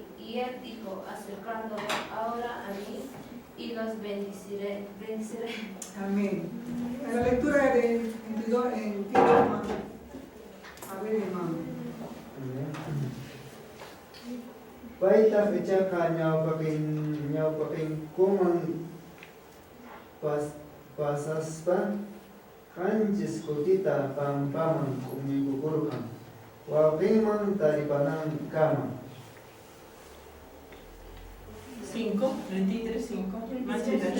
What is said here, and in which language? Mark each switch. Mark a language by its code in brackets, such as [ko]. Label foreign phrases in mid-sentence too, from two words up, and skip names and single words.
[es] Y él dijo, acercándolo ahora a mí, y los bendeciré. Amén. En la lectura de en qué hermano. A ver, hermano. [qu] Paita fecha ñawpakin kuman pasaspa kanchis kutita pampaman kumikukurkan wawqinman taripanan kama [es] 5, 33, 5. Manchita.